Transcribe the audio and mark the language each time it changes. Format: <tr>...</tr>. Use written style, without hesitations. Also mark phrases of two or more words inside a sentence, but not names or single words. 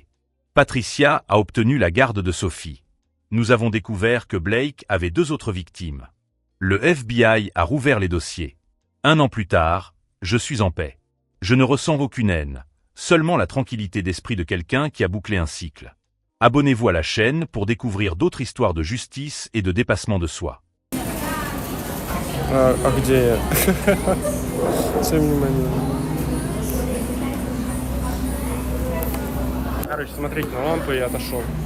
<fr>Patricia a obtenu la garde de Sophie. Nous avons découvert que Blake avait 2 autres victimes. Le FBI a rouvert les dossiers. 1 an plus tard, je suis en paix. Je ne ressens aucune haine, seulement la tranquillité d'esprit de quelqu'un qui a bouclé un cycle. Abonnez-vous à la chaîne pour découvrir d'autres histoires de justice et de dépassement de soi.</fr> <ru>Где я? Все внимание. Короче, смотрите на лампу, я отошел.</ru>